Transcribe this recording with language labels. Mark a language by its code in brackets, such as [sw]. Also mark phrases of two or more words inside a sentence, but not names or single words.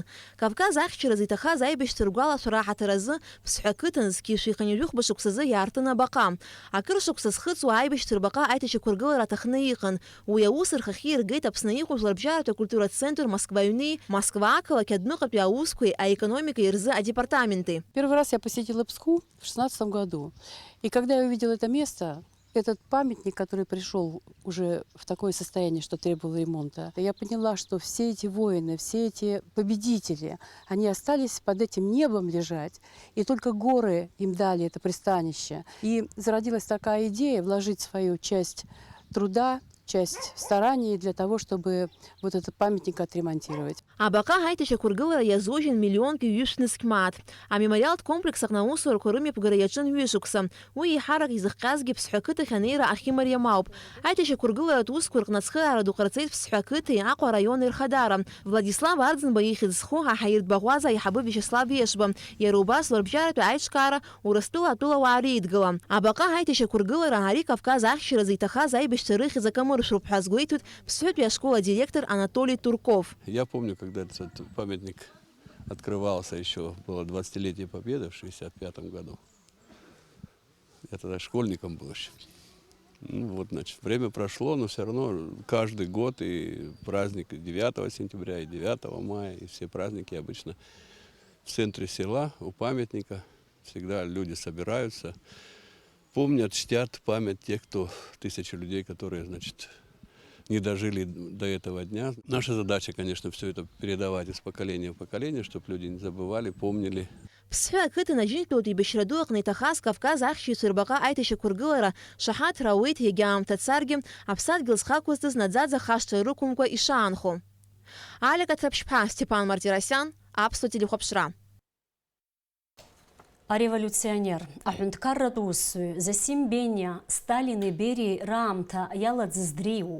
[ab] Кавказ ахьчараз иҭахаз аибашьцәа ргәалашәара аҳаҭыразы Ԥсҳәы ақыҭанзгьы шәиханҩажәи шықәсазы иаартын абаҟа. Акыр шықәса зхыҵуа аибашьцәа рбаҟа аиҭашьақәыргылара аҭахны иҟан. Уи аус рхахьы иргеит Аԥсны иҟоу Жәларбжьаратәи акультуратә центр Москва аҩни, Москва ақалақь адәныҟатәи аусқәеи аэкономикеи рзы адепартаменти. [ru] Первый раз я посетила Пску в 2016 году. И когда я увидела это место, этот памятник, который пришел уже в такое состояние, что требовал ремонта, я поняла, что все эти воины, все эти победители, они остались под этим небом лежать, и только горы им дали это пристанище. И зародилась такая идея вложить свою часть труда, часть стараний для того, чтобы вот этот памятник отремонтировать. [ab] Абаҟа аиҭашьақәыргылара иазожьын миллионк ҩышәнызқь мааҭ. Амемориалтә комплексаҟны аусурақәа рымҩаԥгара иаҿын ҩышықәса. Уи еиҳарак изыхҟьазгьы Ԥсҳәы ақыҭахь анеира ахьымариам ауп. Аиҭашьақәыргыларатә усқәа рҟны ацхыраара ду ҟарҵеит Ԥсҳәы ақыҭеи Аҟәа араиони рхадара. Владислав Арӡынба ихьыӡ-зху аҳаиртәбаӷәаза аиҳабы Виачеслав Ешба. Иара убас Жәларбжьаратәи аиҿкаара Урыстәыла атәылауаа реидгыла. Абаҟа аиҭашьақәыргылара ари Кавказ ахьчаразы иҭахаз аибашьцәа рыхьӡ акамыршәроуп ҳәа азгәеиҭоит Ԥсҳәытәи школа директор Анатолий Турков. [ru] Я помню, когда этот памятник открывался, еще было 20-летие Победы в 1965 году. Я тогда школьником был еще. Ну, вот, значит, время прошло, но все равно каждый год и праздник 9 сентября, и 9 мая, и все праздники обычно в центре села, у памятника. Всегда люди собираются, помнят, чтят память тех, кто, тысячи людей, которые, значит, не дожили до этого дня. Наша задача, конечно, все это передавать из поколения в поколение, чтобы люди не забывали, помнили. [ab] Ԥсҳәы ақыҭан аџьынтәылатәи еибашьраду аҟны иҭахаз Кавказ ахьшьыцәа рбаҟа аиҭашьақәыргылара шаҳаҭра ауеит егьа аамҭа царгьы аԥсадгьыл зхақәызтыз наӡаӡа хашҭра рықәымкәа ишаанхо. Алика Ҭраԥшьԥҳа, Степан Мартиросиан, Аԥсуа телехәаԥшра. Ареволюционер, аҳәынҭқарратә усзуҩ Зосим Бениа Сталини Бериеи раамҭа иаладзыз дреиуоуп.